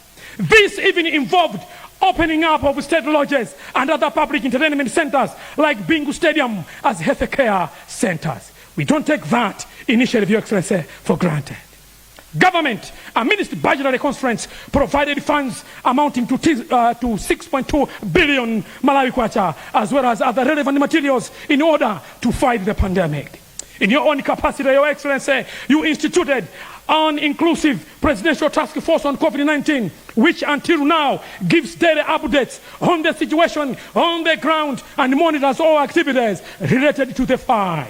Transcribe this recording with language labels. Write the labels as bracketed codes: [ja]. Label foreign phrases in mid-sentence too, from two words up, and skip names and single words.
[en] This even involved opening up of state lodges and other public entertainment centers like Bingu Stadium as health care centers. We don't take that initiative, Your Excellency, for granted. Government, amidst budgetary constraints, provided funds amounting to 6.2 billion Malawi kwacha, as well as other relevant materials in order to fight the pandemic. In your own capacity, Your Excellency, you instituted an inclusive presidential task force on COVID-19, which until now gives daily updates on the situation on the ground and monitors all activities related to the fight.